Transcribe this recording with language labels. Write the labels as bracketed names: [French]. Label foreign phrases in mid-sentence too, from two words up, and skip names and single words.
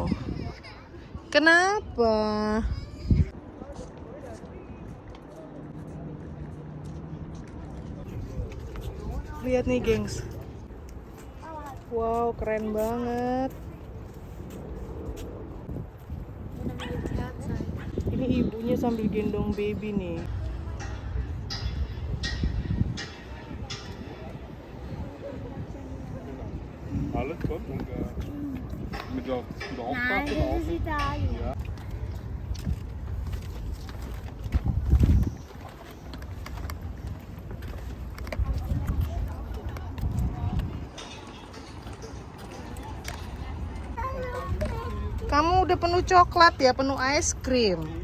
[Indonesian] Kenapa? Lihat nih, gengs. Wow, keren banget. Ini ibunya sambil gendong baby nih. [German] Alles gut und mit der Nein, das ist Italien. Ja. [Indonesian] Kamu udah penuh coklat ya, penuh es krim.